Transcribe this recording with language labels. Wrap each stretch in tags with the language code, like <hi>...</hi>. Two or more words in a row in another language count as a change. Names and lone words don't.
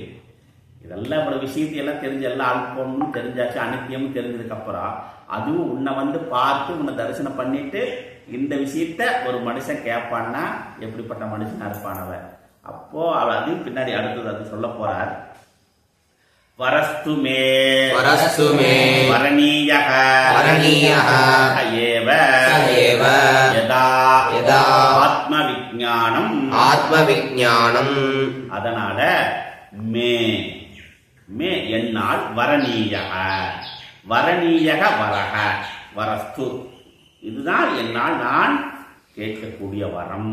<ta>இதெல்லாம் இவ்வளவு விஷயத்தையெல்லாம் தெரிஞ்சு எல்லாம் அல்பம்னு தெரிஞ்சாச்சு, அனித்தியம்னு தெரிஞ்சதுக்கு அப்புறம் அதுவும் உன்னை பார்த்து உன்னை தரிசனம் பண்ணிட்டு இந்த விஷயத்த ஒரு மனுஷன் கேட்பான்னா எப்படிப்பட்ட மனுஷனா இருப்பானவன்? அப்போ அதையும் பின்னாடி அடுத்தது அது சொல்ல போறார்.</ta> <sa>वरस्तु मे वरणीयः एव यथा ஆத்மவிஞ்ஞானம்</sa> <ta>அதனால மே என்னால் வரணீயக வரக வரஸ்து இதுதான் என்னால் நான் கேட்கக்கூடிய வரம்.</ta>